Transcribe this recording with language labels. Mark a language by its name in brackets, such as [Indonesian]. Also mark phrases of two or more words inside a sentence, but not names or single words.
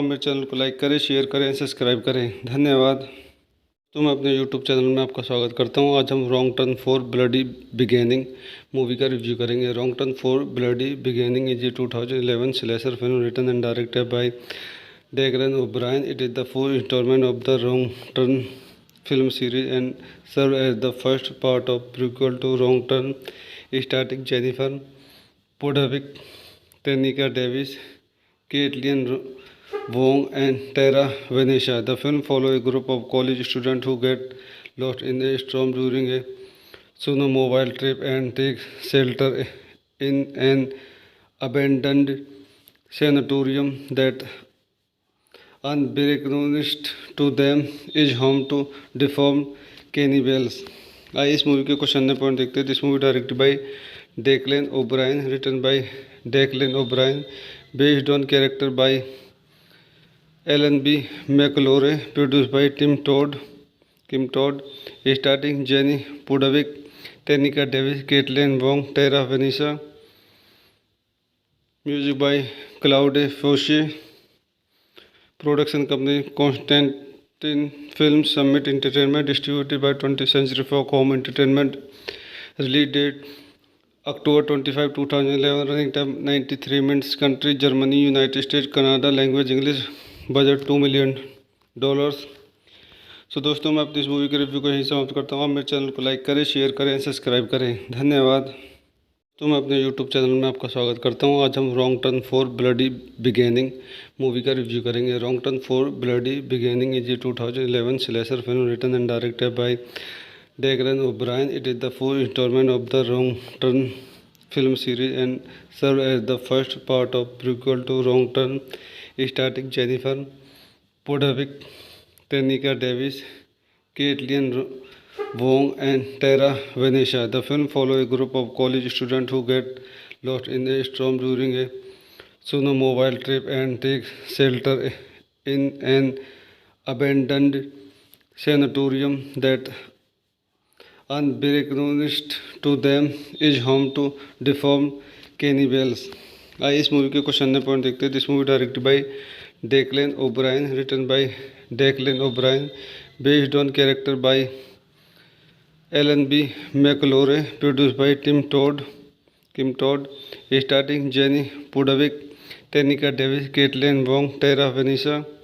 [Hindi] आप मेरे चैनल को लाइक करें, शेयर करें, सब्सक्राइब करें। धन्यवाद। तो मैं अपने यूट्यूब चैनल में आपका स्वागत करता हूँ। आज हम रॉन्ग टर्न फॉर ब्लडी बिगेनिंग मूवी का रिव्यू करेंगे। [English] Wrong Turn for Bloody Beginning is a 2011 slasher film written and directed by Declan O'Brien. It is the fourth installment of the Wrong Turn film series and serves as the first part of prequel to Wrong Turn, starring Jennifer Pudovic, Tenika Davis, Caitlin Wong, and Tara Vanessa. The film follows a group of college students who get lost in a storm during a snowmobile trip and take shelter in an abandoned sanatorium that unbeknownst to them is home to deformed cannibals. [Hindi] आइए इस मूवी के कुछ अन्य पॉइंट देखते हैं। [English] This movie directed by Declan O'Brien, written by Declan O'Brien, based on characters by Alan B. McElroy, produced by Kim Todd, starring Jenny Pudavick, Tenika Davis, Kaitlyn Wong, Tara Vanessa, Music by Claude Foisy, Production company Constantin Film, Summit Entertainment, distributed by 20th Century Fox Home Entertainment, Release date October 25, 2011, Running time 93 minutes, country Germany, United States, Canada, language English, budget $2 million. [Hindi] सो दोस्तों, मैं अपनी इस मूवी के रिव्यू को यहीं समाप्त करता हूँ। आप मेरे चैनल को लाइक करें, शेयर करें, सब्सक्राइब करें। धन्यवाद। तो मैं अपने यूट्यूब चैनल में आपका स्वागत करता हूँ। आज हम रॉन्ग टर्न फॉर ब्लडी बिगेनिंग मूवी का रिव्यू करेंगे। [English] Wrong Turn for Bloody Beginning is a 2011 slasher film written and directed by Declan O'Brien. It is the fourth installment of the Wrong Turn film series and serves as the first part of prequel to Wrong Turn, starring Jennifer Pudovic, Tenika Davis, Caitlin Wong, and Tara Vanessa. The film follows a group of college students who get lost in a storm during a snowmobile trip and take shelter in an abandoned sanatorium that unbeknownst to them is home to deformed cannibals. [Hindi] आइए इस मूवी के कुछ अन्य पॉइंट देखते हैं। [English] This movie directed by Declan O'Brien, written by Declan O'Brien, based on characters by Alan B. McElroy, produced by Kim Todd, starring Jenny Pudavick, Tenika Davis, Caitlin Wong, Tara Vanessa.